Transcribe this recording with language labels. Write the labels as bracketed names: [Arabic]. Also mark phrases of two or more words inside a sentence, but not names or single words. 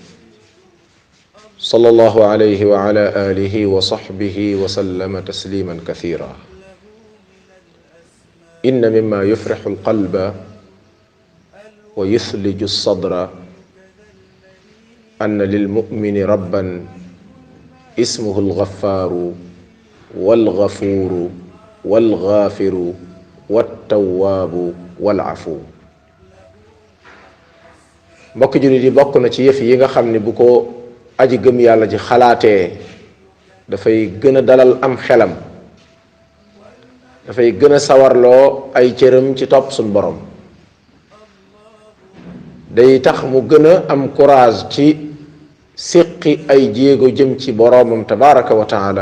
[Arabic] صلى الله عليه وعلى آله وصحبه وسلم تسليما كثيرا إن مما يفرح القلب ويثلج الصدر أن للمؤمن ربا اسمه الغفار والغفور والغافر والتواب والعفو. [Wolof] mbokk jullit yi bokk na ci yëf yi nga xam ne bu ko aji gëm yàlla ji xalaatee dafay gën a dalal am xelam, dafay gën a sawarloo ay cëram ci topp suñ borom, day tax mu gën a am courage ci séqi ay jéego jëm ci boroomam [Arabic] تبارك وتعالى.